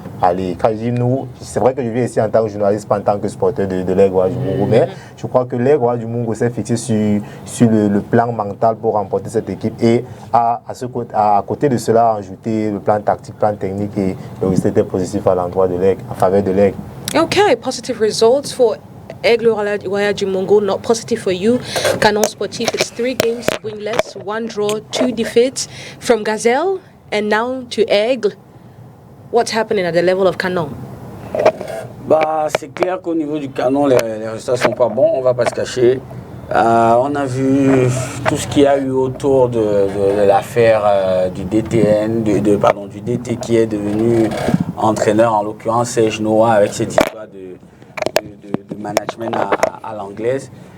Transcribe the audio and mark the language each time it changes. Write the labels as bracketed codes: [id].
[fr] allez, quand je dis nous, c'est vrai que je viens ici en tant que journaliste, pas en tant que supporter de l'Aigle Royal du Mungo, mais je crois que l'Aigle Royal du Mungo s'est fixé sur le plan mental pour remporter cette équipe et à côté de cela, ajouter le plan tactique, plan technique et le résultat était positif à l'endroit de l'Aigle, en faveur de l'Aigle. [en] Okay, positive results for Aigle Royal du Mungo, not positive for you. Canon Sportif, it's 3 games winless, 1 draw, 2 defeats from Gazelle and now to Aigle. What's happening at the level of Canon? [fr] Bah, c'est clair qu'au niveau du Canon, les résultats sont pas bons, on va pas se cacher. On a vu tout ce qu'il y a eu autour de l'affaire du DTN, du DT qui est devenu entraîneur, en l'occurrence Serge Noah, avec cette histoire de management à l'anglaise.